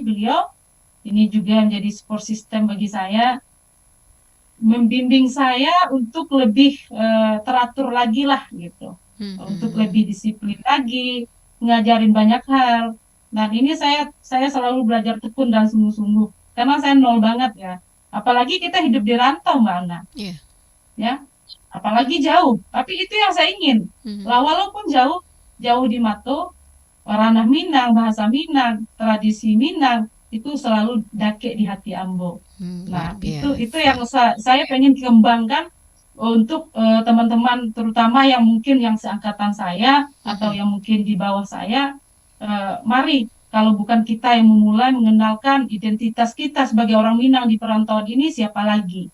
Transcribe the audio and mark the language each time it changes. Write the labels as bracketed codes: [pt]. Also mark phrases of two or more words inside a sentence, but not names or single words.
[id] Beliau ini juga menjadi [en] support system [id] bagi saya, membimbing saya untuk lebih teratur lagi lah gitu, untuk Mhm. lebih disiplin lagi, ngajarin banyak hal. Dan ini saya selalu belajar tekun dan sungguh-sungguh karena saya nol banget ya. Apalagi kita hidup di rantau, Mbak Ana, Iya. ya. Apalagi jauh, tapi itu yang saya ingin. Mhm. Lah walaupun jauh, [min] jauh di Mato, [id] ranah Minang, bahasa Minang, tradisi Minang itu selalu [min] dake di hati Ambo. Luar [id] Nah, itu yang biasa. saya pengen kembangkan untuk teman-teman terutama yang mungkin yang seangkatan saya atau Mhm, yang mungkin di bawah saya. Mari kalau bukan kita yang memulai mengenalkan identitas kita sebagai orang Minang di perantauan ini, siapa lagi?